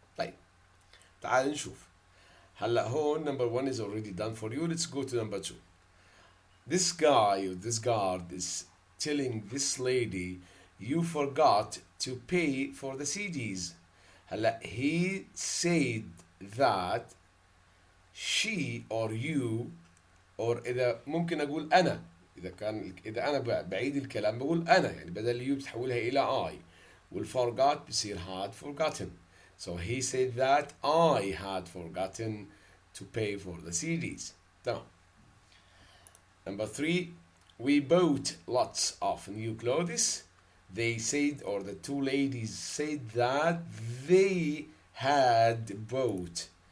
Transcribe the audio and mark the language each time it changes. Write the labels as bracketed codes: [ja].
[ar] طيب تعال نشوف. هلا هون [en] number 1 is already done for you. Let's go to number 2. This guy or this guard is telling this lady you forgot to pay for the CDs. [ar] هلا [en] he said that she or you or [ar] إذا ممكن أقول أنا، إذا أنا بعيد الكلام بقول أنا، يعني بدل you بتحولها إلى I، والforgot بصير [en] had forgotten. So he said that I had forgotten to pay for the CDs. [ar] تمام. [en] Number 3, we bought lots of new clothes. They said, or the two ladies said that they had bought.